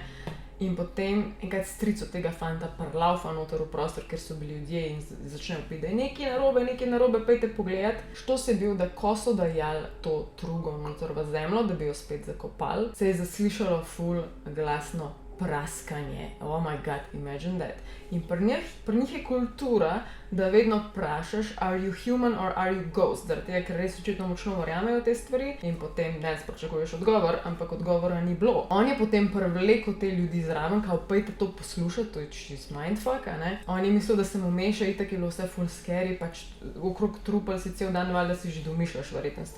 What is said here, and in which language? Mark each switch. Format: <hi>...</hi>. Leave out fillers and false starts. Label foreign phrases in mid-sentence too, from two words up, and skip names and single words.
<sl>In potem enkrat stric od tega fanta prlaufa noter v prostor, ker so bili ljudje in začnejo piti, da je nekaj narobe, pejte pogledat. Štos je bil, da ko so dajali to trugo noter v zemljo, da bi jo spet zakopali, se je zaslišalo ful glasno praskanje.</sl> <en>Oh my god, imagine that.</en> <sl>In pri njih je kultura, da vedno vprašaš,</sl> <en>are you human or are you ghost?</en> <sl>Zaradi tega, ker res očitno močno verjamejo te stvari in potem ne pričakuješ odgovor, ampak odgovora ni bilo. On je potem privlekel te ljudi zraven, kao pejte to poslušati, to je čist mindfuck, a ne? On je mislil, da se mu meša, itak je bilo vse</sl> <en>full scary,</en> <sl>pač okrog trupel si cel dan valjda si že domišljaš verjetne stvari.</sl>